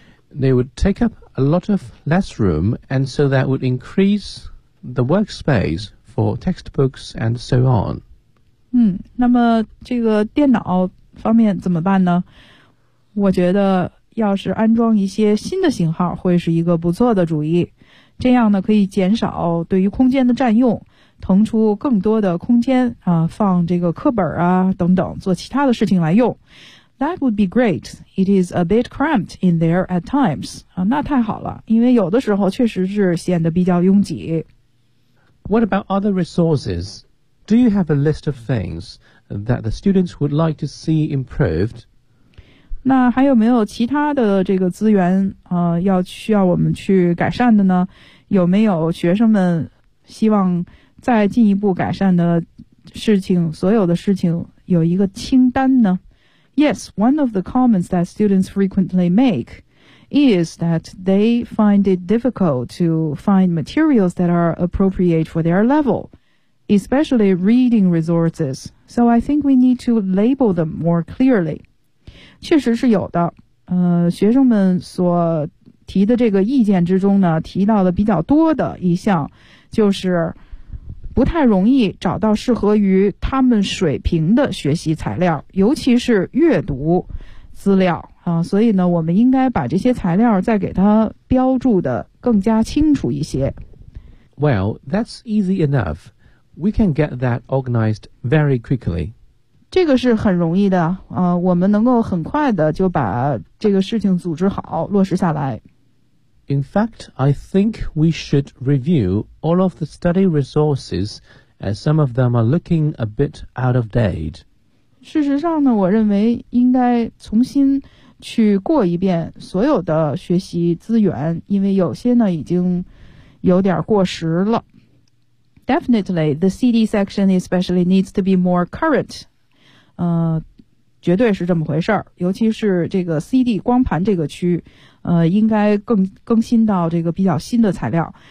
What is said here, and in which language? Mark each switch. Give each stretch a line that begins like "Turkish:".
English: They would take up a lot of less room, and so that would increase the workspace for textbooks and so on.
Chinese: 那么这个电脑方面怎么办呢？我觉得要是安装一些新的型号会是一个不错的主意，这样呢可以减少对于空间的占用，腾出更多的空间啊，放这个课本啊等等做其他的事情来用。
English: That would be great. It is a bit cramped in there at times.
Chinese: 啊，那太好了，因为有的时候确实是显得比较拥挤。
English: What about other resources? Do you have a list of things that the students would like to see improved?
Chinese: 那还有没有其他的这个资源啊，要需要我们去改善的呢？有没有学生们希望再进一步改善的事情，所有的事情有一个清单呢？
English: Yes, one of the comments that students frequently make is that they find it difficult to find materials that are appropriate for their level, especially reading resources. So I think we need to label them more clearly.
Chinese: 确实是有的，学生们所提的这个意见之中呢，提到的比较多的一项就是不太容易找到适合于他们水平的学习材料，尤其是阅读资料啊，所以呢，我们应该把这些材料再给它标注的更加清楚一些。
English: Well, that's easy enough. We can get that organized very quickly.
Chinese: 这个是很容易的啊，我们能够很快的就把这个事情组织好，落实下来。
English: In fact, I think we should review all of the study resources, as some of them are looking a bit out of date.
Chinese: 事实上呢，我认为应该重新去过一遍所有的学习资源，因为有些呢已经有点过时了。
English: Definitely, the CD section especially needs to be more current.
Chinese: 绝对是这么回事儿，尤其是这个 CD 光盘这个区。应该更新到这个比较新的材料。